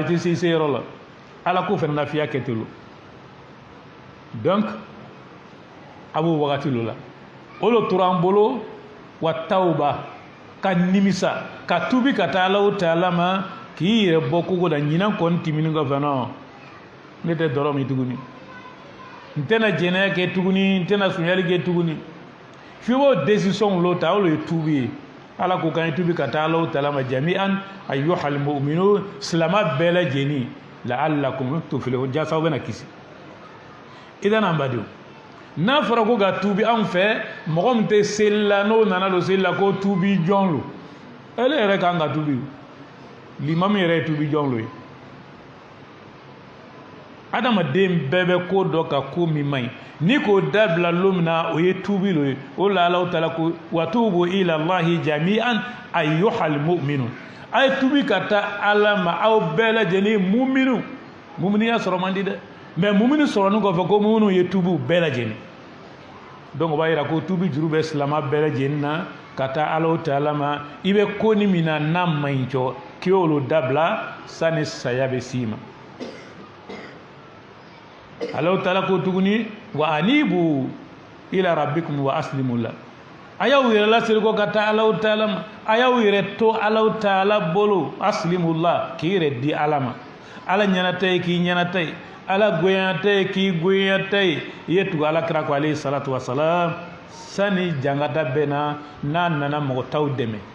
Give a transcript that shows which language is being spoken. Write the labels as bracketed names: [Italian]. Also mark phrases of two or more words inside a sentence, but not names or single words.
[Bambara] tɛ se i se yɔrɔ la Ala ko fɛnɛ lafiya kɛ ten lo donc a b'o wagati lo la o lo tora an bolo wa tawba ka nimisa ka tubi ka taa Alahu Taala ma k'i yɛrɛ bɔ kogo la ɲinan kɔni tɛmɛnen kɔfɛ non ne tɛ dɔrɔ min tuguni n tɛna jɛnɛya kɛ tuguni n tɛna sunyali kɛ tuguni f'i b'o décision lo ta o lo ye tubi ye Ala ko k'an ye tubi ka taa Alahu Taala ma [Arabic] جميعا أيها المؤمنون [Bambara] silama bɛɛ lajɛlen [Arabic] لعلكم تفلحون [Bambara] jasa aw bɛna kisi idan an badenw n'a fɔra ko ka tubi anw fɛ mɔgɔ min tɛ seli la n'o nana don seli la ko tubi jɔn lo ele yɛrɛ kan ka tubi limamu yɛrɛ ye tubi jɔn lo ye adamaden bɛɛ bɛ ko dɔ ka ko min man ɲi ni k'o dabila lo min na o ye tubi lo ye o la Alahu Taala ko [Arabic] وتوبوا إلى الله جميعا أيها المؤمنون [Bambara] a ye tubi ka taa Ala ma aw bɛɛ lajɛlen muminiya sɔrɔ man di dɛ mais mumini sɔrɔlen kɔfɛ ko muminiw ye tubiw bɛɛ lajɛlen donc o b'a yira ko tubi juru bɛ silama bɛɛ lajɛlen na ka taa Alahu Taala ma i bɛ ko ni min na n'a man ɲi cɔ k'i y'olu dabila sani saya bɛ s'i ma Alahu Taala ko tuguni [Arabic] وأنيبوا إلى ربكم وأسلموا له [Bambara] a y'aw yɛrɛ lasiri ko ka taa Alahu Taala ma a y'aw yɛrɛ to Alahu Taala bolo [Arabic] أسلموا له [Bambara] k'i yɛrɛ di Ala ma Ala ɲɛnata ye k'i ɲɛnata ye Ala goyata ye k'i goyata ye i ye tugu Alakira ko [Arabic] عليه الصلاة والسلام [Bambara] sani jangata bɛ na n'a nana mɔgɔ t'aw dɛmɛ